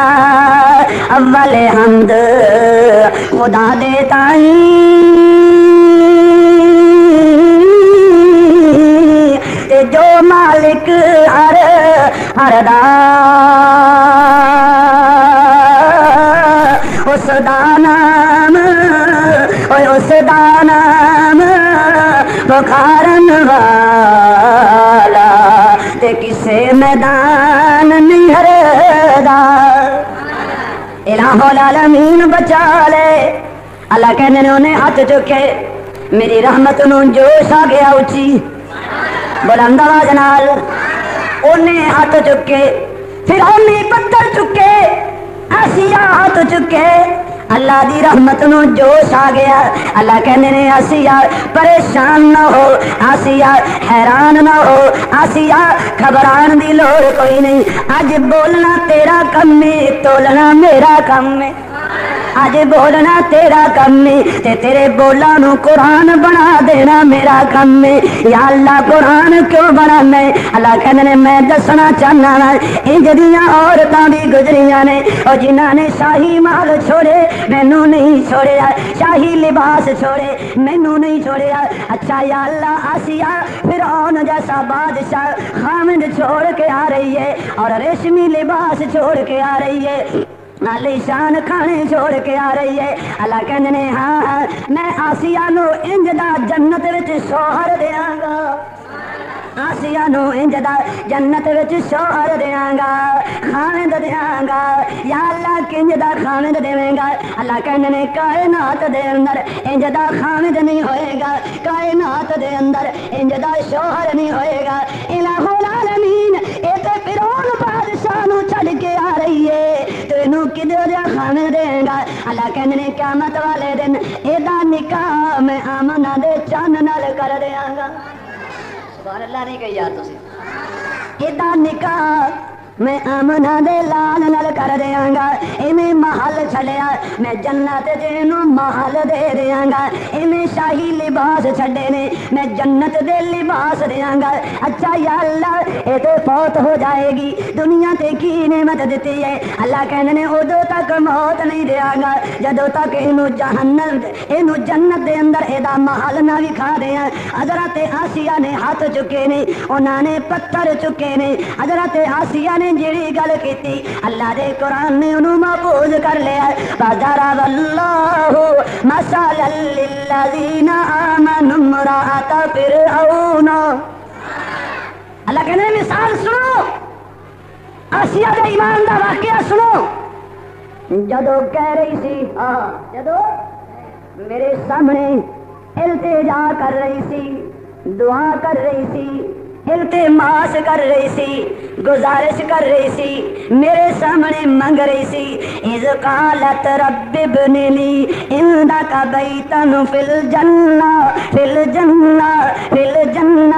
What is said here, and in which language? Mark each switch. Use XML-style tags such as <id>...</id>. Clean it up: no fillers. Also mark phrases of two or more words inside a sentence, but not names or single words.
<pa>اول حمد خدا دے تائیں جو مالک ہر دا اس دا نام اس دا نام پکارن والا تے کسے میدان نہیں ہردا. الہ العالمین بچا لے. اللہ کہنے نے انہیں ہاتھ چکے میری رحمت نو جوش آ گیا اچھی بلند آواز نال. انہیں ہاتھ چکے پھر انہیں پتھر چکے آسیہ ہاتھ چکے اللہ دی رحمت نو جوش آ گیا. اللہ کہنے نے آسیہ پریشان نہ ہو آسیہ حیران نہ ہو آسیہ گھبران دی لوڑ کوئی نہیں. اج بولنا تیرا کم ہے تولنا میرا کم ہے. اج بولنا تیرا کم ہے تے تیرے بولاں نو قرآن بنا دینا میرا کم ہے. یا اللہ قرآن کیوں بنانا ہے؟ اللہ کہنے نے میں دسنا چاہنا وا انج دیاں عورتاں بھی گزریاں نے او جنہاں نے شاہی مال چھوڑے مینوں نہیں چھوڑیا. شاہی لباس چھوڑے مینوں نہیں چھوڑیا. اچھا یا اللہ آسیہ فرعون جیسا بادشاہ خامد چھوڑ کے آ رہی ہے اور ریشمی لباس چھوڑ کے آ رہی ہے عالی شان کھانے چھوڑ کے آ رہی ہے. اللہ کہندے نے ہاں میں آسیہ نو انج دا جنت وچ شوہر دیاں گا. آسیہ نو انج دا جنت وچ شوہر دیاں گا خامد دیاں گا. یا اللہ کنج دا خامد دیویں گا. اللہ کہندے نے کائنات دے اندر انج دا خامد نہیں ہوئے گا. کائنات دے اندر انج دا شوہر نہیں ہوئے گا. الہ العالمین اے تے فرعون بادشاہ نو چھڈ کے آ رہی ہے تینوں کدھر دا خامد دے گا. اللہ کہندے نے قیامت والے دن اے دا نکاح میں آمنہ دے چان نال کر دیاں گا. سبحان اللہ نہیں کہی یار تسی. ادا نکاح میں آمنا دے لال نال کر دیاں گا، ایویں محل چھڈیا میں جنت جینوں محل دے دیاں گا، ایویں شاہی لباس چھڈے نے میں جنت دے لباس دیاں گا۔ اچھا یا اللہ اے تے فوت ہو جائے گی، دنیا تے کی نعمت دتی ہے، اللہ کہندے نے ادو تک موت نہیں دیاں گا جدو تک اینو جنت دے اندر اے دا محل نہ وکھا دیاں۔ حضرت آسیہ نے ہاتھ چکے نے، انہاں نے پتھر چکے نے، حضرت آسیہ نے جیڑی گل کیتی اللہ دے قرآن نے انہوں محفوظ کر لیا۔</pa> <ar>فَضَرَبَ اللَّهُ مَثَلًا لِلَّذِينَ آمَنُوا امْرَأَتَ فِرْعَوْنَ۔</ar> <pa>اللہ کہنے مثال سنو، آسیہ دے ایمان دا واقعہ سنو۔ جدو کہہ رہی سی جدو میرے سامنے التجا کر رہی سی، دعا کر رہی سی، التماس کر رہی سی، گزارش کر رہی سی، میرے سامنے منگ رہی سی،</pa> <ar>اذ قالت رب ابن لی عندک بیتا فی الجنہ فی الجنہ فی الجنہ۔</ar>